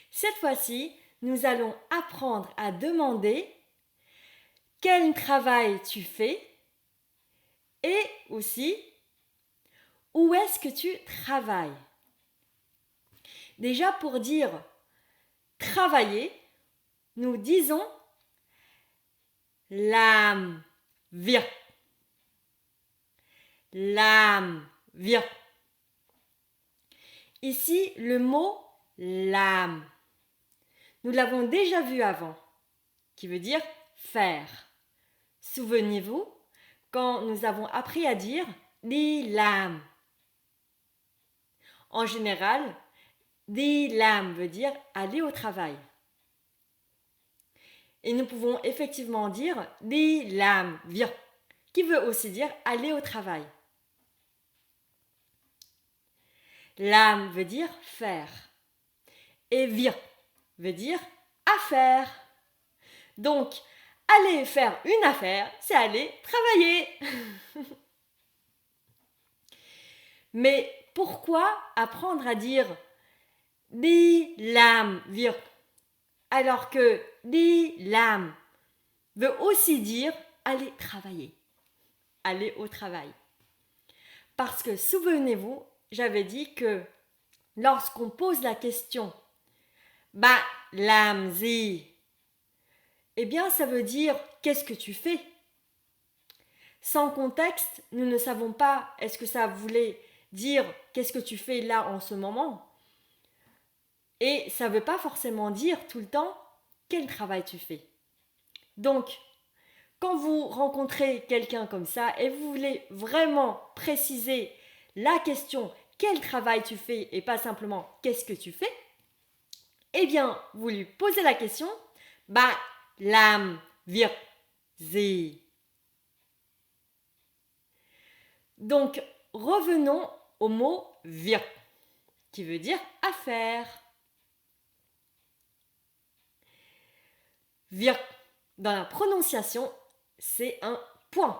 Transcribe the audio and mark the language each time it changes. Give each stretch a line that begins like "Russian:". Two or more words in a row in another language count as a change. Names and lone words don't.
French: cette fois-ci, nous allons apprendre à demander quel travail tu fais et aussi où est-ce que tu travailles. Déjà pour dire travailler, nous disons
Vietnamese: làm việc. Làm việc.
French: Ici, le mot làm, nous l'avons déjà vu avant, qui veut dire faire. Souvenez-vous, quand nous avons appris à dire
Vietnamese: đi làm.
French: En général,
Vietnamese: đi làm
French: veut dire aller au travail. Et nous pouvons effectivement dire
Vietnamese: đi làm việc,
French: qui veut aussi dire aller au travail. Làm veut dire faire. Et việc veut dire affaire. Donc, aller faire une affaire, c'est aller travailler. Mais pourquoi apprendre à dire
Vietnamese: đi làm việc
French: alors que
Vietnamese: đi làm
French: veut aussi dire aller travailler, aller au travail? Parce que souvenez-vous, j'avais dit que lorsqu'on pose la question
Vietnamese: làm gì,
French: eh bien ça veut dire qu'est-ce que tu fais? Sans contexte, nous ne savons pas est-ce que ça voulait dire qu'est-ce que tu fais là en ce moment. Et ça ne veut pas forcément dire tout le temps quel travail tu fais. Donc, quand vous rencontrez quelqu'un comme ça et vous voulez vraiment préciser la question quel travail tu fais et pas simplement qu'est-ce que tu fais, eh bien, vous lui posez la question
Vietnamese: làm việc gì.
French: Donc, revenons au mot việc, qui veut dire affaire. Việc, dans la prononciation, c'est un point.